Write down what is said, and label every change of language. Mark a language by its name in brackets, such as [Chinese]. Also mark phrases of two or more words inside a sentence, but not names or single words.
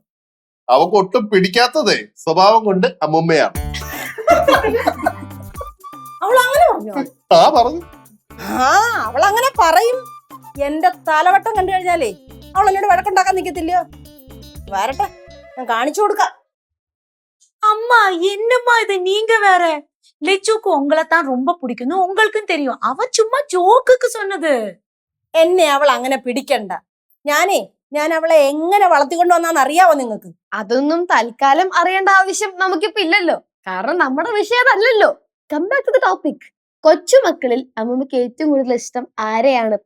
[Malayalam] അവക്ക് ഒട്ടും പിടിക്കാത്തതേ സ്വഭാവം കൊണ്ട് അമ്മുമ്മയാണ്. അവൾ അങ്ങനെ പറഞ്ഞോ? പറഞ്ഞു. അവൾ അങ്ങനെ പറയും. എന്റെ തലവട്ടം കണ്ടു കഴിഞ്ഞാലേ അവൾ എന്നോട് വഴക്കുണ്ടാക്കാൻ നിക്കത്തില്ലയോ? വരട്ടെ, ഞാൻ കാണിച്ചു കൊടുക്കാം. [Tamil] அம்மா என்னம்மா இது, நீங்க வேற. லெச்சுக்கு உங்களை தான் ரொம்ப பிடிக்கும், உங்களுக்கும் தெரியும். அவ சும்மா ஜோக்குக்கு சொன்னது. [Malayalam] എന്നെ അവൾ അങ്ങനെ പിടിക്കണ്ട. ഞാൻ അവളെ എങ്ങനെ വളർത്തിക്കൊണ്ട് വന്നാന്ന് അറിയാവോ നിങ്ങൾക്ക്? അതൊന്നും തൽക്കാലം അറിയേണ്ട ആവശ്യം നമുക്കിപ്പോ ഇല്ലല്ലോ. കാരണം നമ്മുടെ വിഷയം അതല്ലല്ലോ. [English] come back to the topic. [Malayalam] കൊച്ചുമക്കളിൽ അമ്മമ്മക്ക് ഏറ്റവും കൂടുതൽ ഇഷ്ടം ആരെയാണ്?